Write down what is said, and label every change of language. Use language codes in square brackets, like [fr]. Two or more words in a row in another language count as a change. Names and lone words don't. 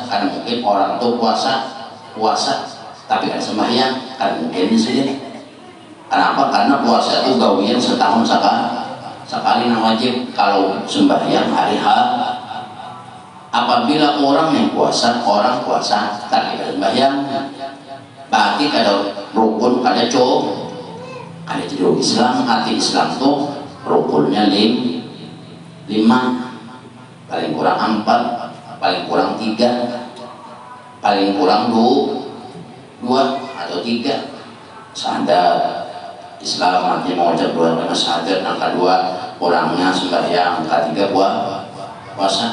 [bjn] Karena mungkin orang itu puasa tapi kan sembahyang kan mungkin saja. Kenapa? Karena puasa itu gawian setahun sekali yang wajib. Kalau sembahyang hari H, apabila orang yang puasa, orang puasa tapi sembahyang, berarti ada rukun, ada ciri Islam. Hati Islam tuh rukunnya lima, paling kurang 4, paling kurang 3, paling kurang 2 atau 3. Sadar Islam artinya mengucap 2 kalimat syahadat, yang kedua orangnya sembahyang, yang ketiga puasa.